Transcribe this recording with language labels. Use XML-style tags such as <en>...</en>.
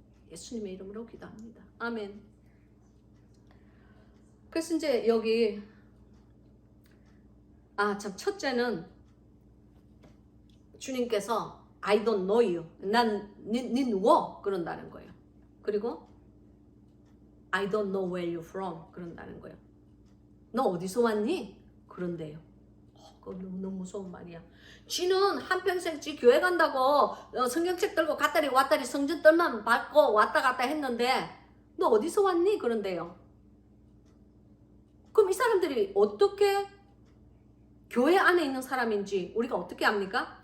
<ko>예수님의 이름으로 기도합니다. 아멘. 그래서 이제 여기 참, 첫째는 주님께서</ko> <en>I don't know you,</en> <ko>니 누구? 그런다는 거예요. 그리고</ko> <en>I don't know where you're from,</en> <ko>그런다는 거예요. 너 어디서 왔니? 그런데요. 그거 너무 무서운 말이야. 쥐는 한평생 쥐 교회 간다고 성경책 들고 갔다리 왔다리 성전 뜰만 밟고 왔다 갔다 했는데 너 어디서 왔니? 그런데요. 그럼 이 사람들이 어떻게 교회 안에 있는 사람인지 우리가 어떻게 압니까?</ko>